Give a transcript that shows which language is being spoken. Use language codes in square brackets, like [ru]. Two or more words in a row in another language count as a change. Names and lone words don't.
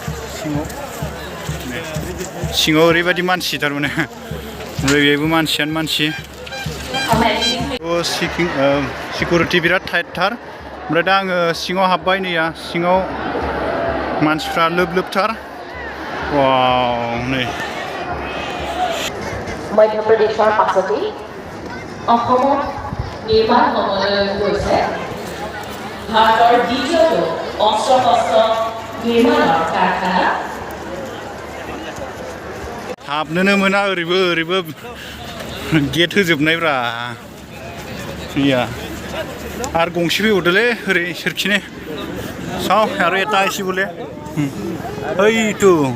[brx] सिङाव ओरैबायदि मानसि थारमाने ओमफ्राय बेबो मानसियानो मानसि सिकिउरिटि बिराद टाइटथार ओमफ्राय दा आङो सिङाव हाबबाय नैया सिङाव मानसिफ्रा लोब लोबथार नै [as] मध्य प्रदेशৰ পাছতেই অসমত নিৰ্মাণ হ'বলৈ গৈছে ভাৰতৰ দ্বিতীয়টো অস্ত্ৰ শস্ত্ৰ নিৰ্মাণৰ কাৰখানা [brx] हाबनोनो मोना ओरैबो गेट होजोबनायब्रा गैया आरो गंसे फैबावदोलै ओरै सोरखिनि साव आरो एटा एसे बोले ओइटु